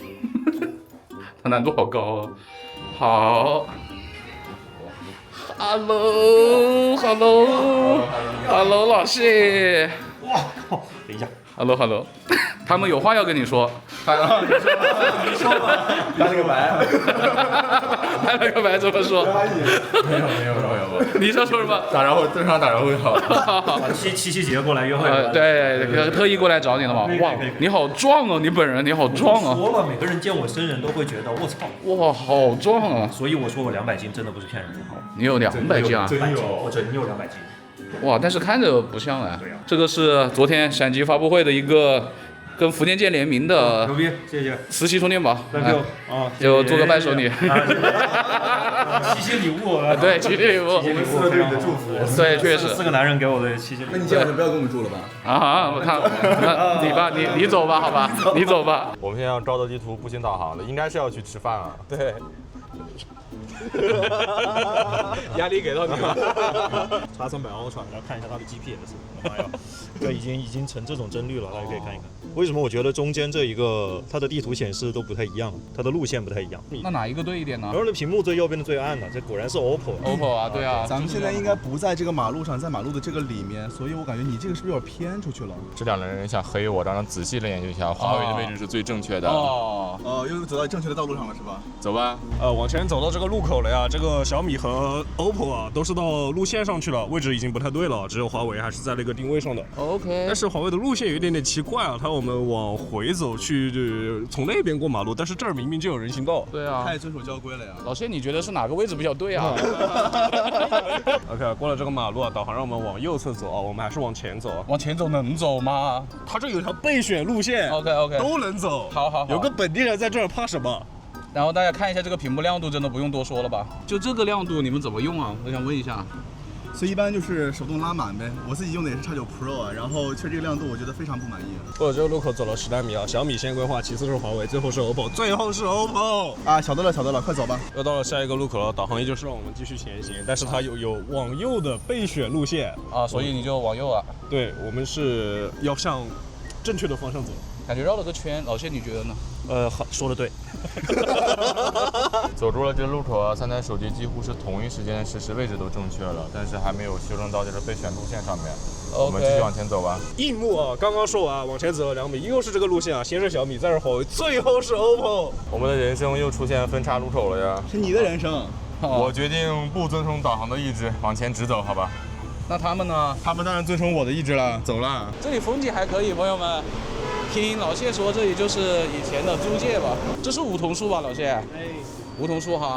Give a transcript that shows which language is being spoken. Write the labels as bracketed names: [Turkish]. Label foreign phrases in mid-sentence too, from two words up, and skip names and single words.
[Chinese] 他難度好高哦。好。Hello， 老謝。哇靠！等一下。 Hello， 他們有話要跟你說。你說吧。白了個白。白了個白怎麼說？沒有。你說什麼？正常打招呼好。七夕節過來約會。對，特意過來找你了嘛。哇，你好壯哦！你本人你好壯啊。說了，每個人見我生人都會覺得我操。哇，好壯啊！所以我說我200斤真的不是騙人的。你有200斤啊？真有，我真有200斤。哇，但是看着不像啊。這個是昨天閃擊發布會的一個跟福建舰联名的牛逼，谢谢 17充電寶，就做個伴手禮，七夕禮物，對，七夕禮物，我們4個對你的祝福，對，確實 4個男人給我的七夕禮物。那你今晚就不要跟我們住了吧？我看，你吧，你走吧，好吧，你走吧。我们现在要照着地图步行导航的，应该是要去吃饭啊。對。壓力給到你了。 X300 Ultra， 然後看一下它的 GPS，媽呀，對，已經成這種幀率了，大家可以看一看。為什麼我覺得中間這一個它的地圖顯示都不太一樣，它的路線不太一樣？那哪一個對一點呢？然後呢，屏幕最右邊的最暗的，這果然是 OPPO 啊，對啊。咱們現在應該不在這個馬路上，在馬路的這個裡面，所以我感覺你這個是不是有點偏出去了？這兩個人想黑我，讓人仔細的研究一下，華為的位置是最正確的。又走到正確的道路上了，是吧？走吧。往前走到這個路口了呀，這個小米和 OPPO 啊都是到路線上去了，位置已經不太對了，只有華為還是在那個定位上的。 OK。但是華為的路線有一點點奇怪啊，它我們往回走去，從那邊過馬路，但是這兒明明就有人行道。對啊。太遵守交規了呀。老謝，你覺得是哪個位置比較對啊？OK， 過了這個馬路啊，導航讓我們往右側走啊，我們還是往前走。往前走能走嗎？它這有條備選路線。 OK，都能走。好。有個本地人在這兒，怕什麼？然後大家看一下這個屏幕亮度，真的不用多說了吧？就這個亮度，你們怎麼用啊？我想問一下。所以一般就是手動拉滿唄。我自己用的也是 X9 Pro 啊，然後確實這個亮度我覺得非常不滿意。過了這個路口走了10來米啊，小米先規劃，其次是華為，最後是 OPPO， 最後是 OPPO 啊！曉得了，快走吧。又到了下一個路口了，導航依舊是讓我們繼續前行，但是它有往右的備選路線啊，所以你就往右啊？對，我們是要向正確的方向走。感覺繞了個圈，老謝你覺得呢？好，說得對。走出了這個路口啊，3台手機幾乎是同一時間實時位置都正確了，但是還沒有修正到這個備選路線上面。我們繼續往前走吧。螢幕啊，剛剛說完，往前走了2米，又是這個路線啊，先是小米，再是華為，最後是 OPPO。我們的人生又出現分岔路口了呀！是你的人生。我決定不遵從導航的意志，往前直走，好吧？那他們呢？他們當然遵從我的意志了，走了。這裡風景還可以，朋友們。聽老謝說，這裡就是以前的租界吧？這是梧桐樹吧，老謝？梧桐樹哈。